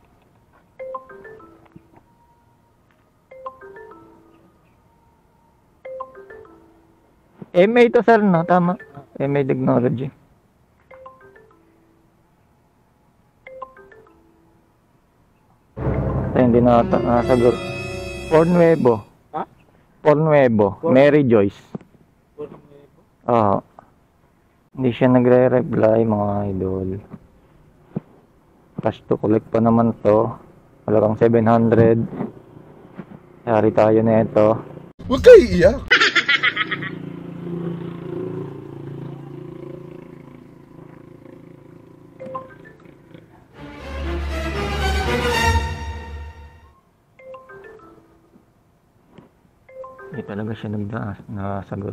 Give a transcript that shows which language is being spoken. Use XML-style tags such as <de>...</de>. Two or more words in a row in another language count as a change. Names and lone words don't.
<tl>MA to sir no, tama. MA Technology. Ay, hindi na nasagot. Por Nuevo. Ha? Por Nuevo. Mary Joyce. Por Nuevo? Oo. Hindi siya nagre-reply mga idol. Cash to collect pa naman to. Halagang 700. Yari tayo na ito. Huwag kayo iiyak. Hindi talaga siya nasagot.</tl>